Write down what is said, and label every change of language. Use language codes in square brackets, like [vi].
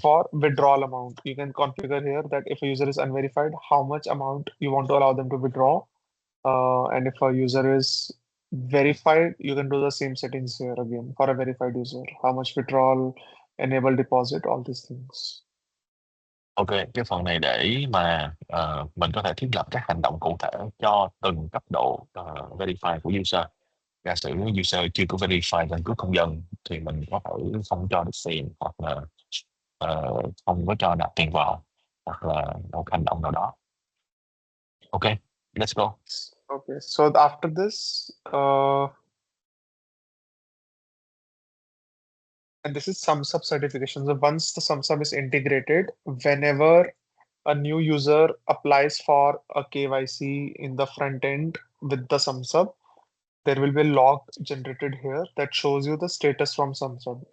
[en] for withdrawal amount. You can configure here that if a user is unverified, how much amount you want to allow them to withdraw. And if a user is verified, you can do the same settings here again for a verified user. How much withdrawal, enable deposit, all these things. [vi] Ok, cái phần này để mà mình có thể thiết lập các hành động cụ thể cho từng cấp độ verify của user. Giả sử user chưa có verify căn cước công dân thì mình có thể không cho được tiền hoặc là không có cho nạp tiền vào hoặc là một hành động nào đó. [en] Ok, let's go. Okay, so after this, and this is SumSub certification. So once the SumSub is integrated, whenever a new user applies for a KYC in the front end with the SumSub, there will be a log generated here that shows you the status from SumSub.